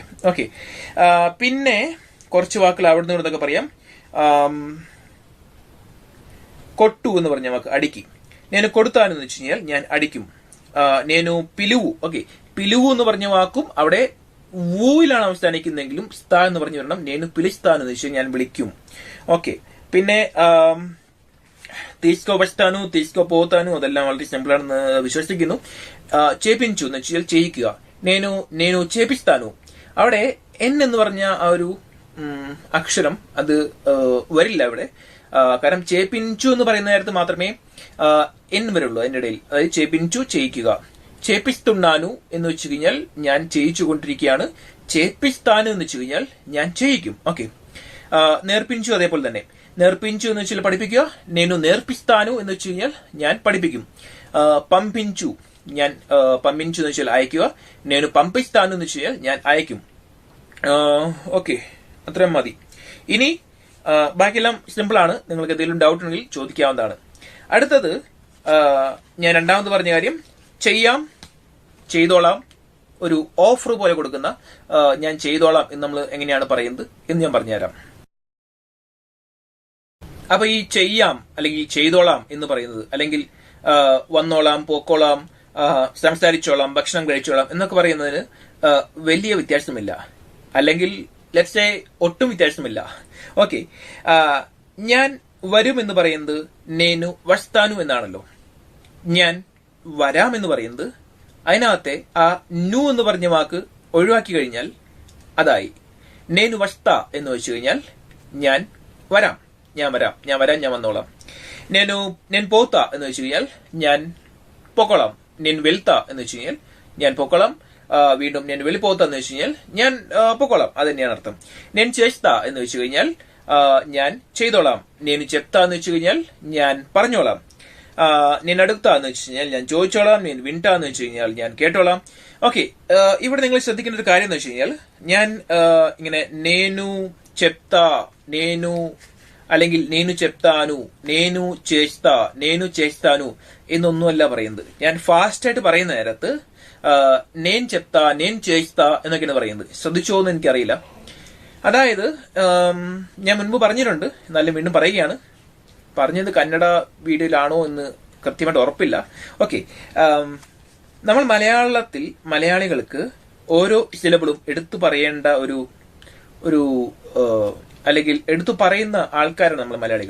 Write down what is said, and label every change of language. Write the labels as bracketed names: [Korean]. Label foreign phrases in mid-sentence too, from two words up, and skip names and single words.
[Malayalam] ഓക്കെ, പിന്നെ കുറച്ച് വാക്കുകൾ അവിടെ നിന്ന് ഇവിടുന്നൊക്കെ പറയാം. കൊട്ടു എന്ന് പറഞ്ഞ വാക്ക് അടിക്കി. [Telugu] నేను కొడతాను [Malayalam] എന്ന് വെച്ച് കഴിഞ്ഞാൽ ഞാൻ അടിക്കും. [Telugu] నేను పిలువు. [Malayalam] ഓക്കെ, പിലുവു എന്ന് പറഞ്ഞ വാക്കും അവിടെ വൂയിലാണ് അവസാനിക്കുന്നെങ്കിലും സ്ഥാ എന്ന് പറഞ്ഞു വരണം. [Telugu] నేను పిలుస్తాను [Malayalam] എന്ന് വെച്ചാൽ ഞാൻ വിളിക്കും. ഓക്കെ, പിന്നെ [Telugu] తీస్కో వస్తాను, తీస్కో పోతాను, [Malayalam] അതെല്ലാം വളരെ സിമ്പിൾ ആണെന്ന് വിശ്വസിക്കുന്നു. ചേപ്പിഞ്ചു എന്ന് വെച്ചാൽ ചെയ്യിക്കുക. [Telugu] నేను చేపిస్తాను, [Malayalam] അവിടെ എൻ എന്ന് പറഞ്ഞ ആ ഒരു അക്ഷരം അത് വരില്ല ഇവിടെ. കാരണം ചേപ്പിഞ്ചു എന്ന് പറയുന്ന നേരത്ത് മാത്രമേ എൻ വരുള്ളൂ അതിന്റെ ഇടയിൽ. അതായത് ചേപ്പിഞ്ചു ചെയ്യിക്കുക. ചേപ്പിസ്തുണ്ണാനു എന്ന് വെച്ച് കഴിഞ്ഞാൽ ഞാൻ ചെയ്യിച്ചു കൊണ്ടിരിക്കുകയാണ്. ചേപ്പിസ്താനു എന്ന് വെച്ച് കഴിഞ്ഞാൽ ഞാൻ ചെയ്യിക്കും. ഓക്കെ, നേർപ്പിഞ്ചു അതേപോലെ തന്നെ. നേർപ്പിഞ്ചു എന്ന് വെച്ചാൽ പഠിപ്പിക്കുക. [Telugu] నేను నేర్పిస్తాను [Malayalam] എന്ന് വെച്ച് കഴിഞ്ഞാൽ ഞാൻ പഠിപ്പിക്കും. പമ്പിഞ്ചു, ഞാൻ പമ്പിഞ്ചു എന്ന് വെച്ചാൽ അയക്കുക. [Telugu] నేను పంపిస్తాను [Malayalam] എന്ന് വെച്ച് കഴിഞ്ഞാൽ ഞാൻ അയക്കും. ഓക്കെ, അത്രയും മതി. ഇനി ബാക്കിയെല്ലാം സിമ്പിൾ ആണ്. നിങ്ങൾക്ക് എന്തെങ്കിലും ഡൗട്ട് ഉണ്ടെങ്കിൽ ചോദിക്കാവുന്നതാണ്. അടുത്തത് ഞാൻ രണ്ടാമത് പറഞ്ഞ കാര്യം, ചെയ്യാം, ചെയ്തോളാം, ഒരു ഓഫർ പോലെ കൊടുക്കുന്ന ഞാൻ ചെയ്തോളാം എന്ന് നമ്മൾ എങ്ങനെയാണ് പറയുന്നത് എന്ന് ഞാൻ പറഞ്ഞുതരാം. അപ്പൊ ഈ ചെയ്യാം അല്ലെങ്കിൽ ചെയ്തോളാം എന്ന് പറയുന്നത്, അല്ലെങ്കിൽ വന്നോളാം, പോക്കോളാം, സംസാരിച്ചോളാം, ഭക്ഷണം കഴിച്ചോളാം എന്നൊക്കെ പറയുന്നതിന് വലിയ വ്യത്യാസമില്ല, അല്ലെങ്കിൽ [English] let's say [Malayalam] ഒട്ടും വ്യത്യാസമില്ല. ഓക്കെ, ഞാൻ വരും എന്ന് പറയുന്നത് [Telugu] నేను వస్తాను [Malayalam] എന്നാണല്ലോ. ഞാൻ വരാം എന്ന് പറയുന്നത് അതിനകത്തെ ആ നു എന്ന് പറഞ്ഞ വാക്ക് ഒഴിവാക്കി കഴിഞ്ഞാൽ അതായി. [Telugu] నేను వస్తా [Malayalam] എന്ന് വെച്ച് കഴിഞ്ഞാൽ ഞാൻ വരാം, ഞാൻ വന്നോളാം. [Telugu] నేను పోతా [Malayalam] എന്ന് വെച്ച് കഴിഞ്ഞാൽ ഞാൻ പൊക്കോളാം. [Telugu] నేను వెళ్తా [Malayalam] എന്ന് വെച്ച് കഴിഞ്ഞാൽ ഞാൻ പൊക്കോളാം. വീണ്ടും [Telugu] నేను వెళ్ళిపోతా [Malayalam] എന്ന് വെച്ച് കഴിഞ്ഞാൽ ഞാൻ പൊക്കോളാം, അത് തന്നെയാണ് അർത്ഥം. [Telugu] నేను చేస్తా [Malayalam] എന്ന് വെച്ച് കഴിഞ്ഞാൽ ഞാൻ ചെയ്തോളാം. [Telugu] నేను చెప్తా [Malayalam] എന്ന് വെച്ച് കഴിഞ്ഞാൽ ഞാൻ പറഞ്ഞോളാം. [Telugu] నేను అడుగుతా [Malayalam] എന്ന് വെച്ച് കഴിഞ്ഞാൽ ഞാൻ ചോദിച്ചോളാം. [Telugu] నేను వింటా [Malayalam] എന്ന് വെച്ച് കഴിഞ്ഞാൽ ഞാൻ കേട്ടോളാം. ഓക്കെ, ഇവിടെ നിങ്ങൾ ശ്രദ്ധിക്കേണ്ട ഒരു കാര്യം എന്ന് വെച്ച് കഴിഞ്ഞാൽ ഞാൻ ഇങ്ങനെ [Telugu] నేను చెప్తా, నేను [Malayalam] അല്ലെങ്കിൽ [Telugu] నేను చెప్తాను, నేను చేస్తా, నేను చేస్తాను [Malayalam] എന്നൊന്നുമല്ല പറയുന്നത്. ഞാൻ ഫാസ്റ്റ് ആയിട്ട് പറയുന്ന നേരത്ത് [Telugu] నేను చెప్తా, నేను చేస్తా [Malayalam] എന്നൊക്കെയാണ് പറയുന്നത്. ശ്രദ്ധിച്ചോ എന്ന് എനിക്കറിയില്ല. അതായത് ഞാൻ മുൻപ് പറഞ്ഞിട്ടുണ്ട്, എന്നാലും വീണ്ടും പറയുകയാണ്. പറഞ്ഞത് കന്നഡ വീഡിയോയിലാണോ എന്ന് കൃത്യമായിട്ട് ഉറപ്പില്ല. ഓക്കെ, നമ്മൾ മലയാളികൾക്ക് ഓരോ സിലബിളും എടുത്തു പറയേണ്ട ഒരു അല്ലെങ്കിൽ എടുത്തു പറയുന്ന ആൾക്കാരാണ് നമ്മൾ മലയാളികൾ.